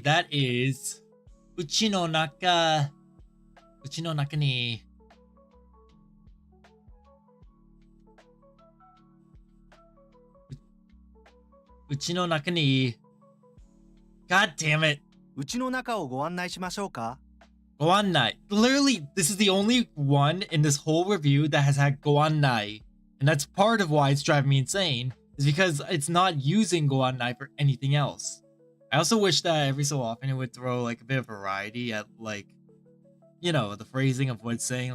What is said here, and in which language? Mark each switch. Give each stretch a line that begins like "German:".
English: That is
Japanese: うちの中にうちの中に
English: God damn it.
Japanese: うちの中をご案内しましょうか。 Goannai.
English: Literally, this is the only one in this whole review that has had Goannai. And that's part of why it's driving me insane, is because it's not using Goannai for anything else. I also wish that every so often it would throw like a bit of variety at like, you know, the phrasing of what it's saying.